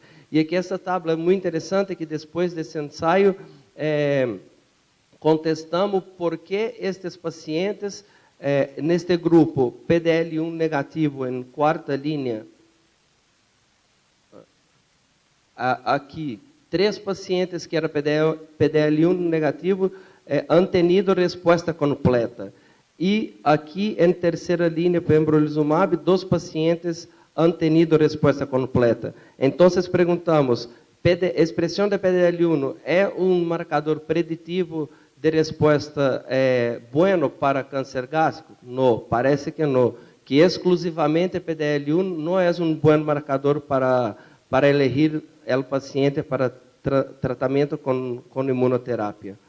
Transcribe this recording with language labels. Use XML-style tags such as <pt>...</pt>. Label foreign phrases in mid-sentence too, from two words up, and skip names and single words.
<pt>E aqui essa tabela é muito interessante, que depois desse ensaio, contestamos por que estes pacientes, neste grupo, PDL1 negativo em quarta linha, aqui, 3 pacientes que eram PDL1 negativo,</pt> <es>han tenido</es> <pt>resposta completa. E aqui, em terceira linha, pembrolizumab, 2 pacientes</pt> <es>han tenido</es> <pt>resposta completa. Então, perguntamos, expressão de PDL1 é marcador preditivo de resposta bueno para câncer gástrico? Não, parece que não. Que exclusivamente PDL1 não é bom marcador para elegir o paciente para tratamento com imunoterapia.</pt>